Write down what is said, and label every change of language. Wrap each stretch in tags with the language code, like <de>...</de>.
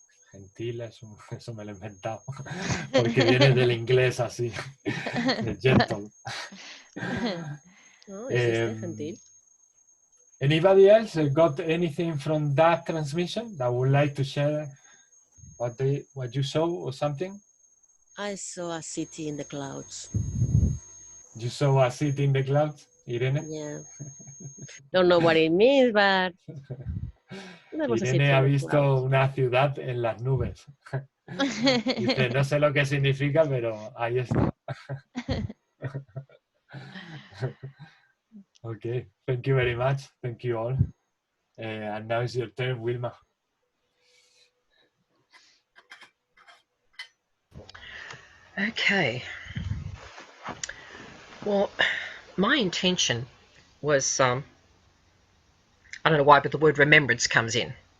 <es>Gentil, eso me lo he inventado, porque viene del inglés así, de gentle. No, existe gentil.</es> <en>Anybody else got anything from that transmission that would like to share what you saw or something? I saw a city in the clouds. You saw a city in the clouds, Irene? Yeah. Don't know what it means, but</en> <es>Irene ha visto una ciudad en las nubes. Dice, no sé lo que significa, pero ahí está.</es> <en>Okay, thank you very much. Thank you all. And now it's your turn, Wilma. Okay. Well, my intention was, I don't know why, but the word remembrance comes in.</en>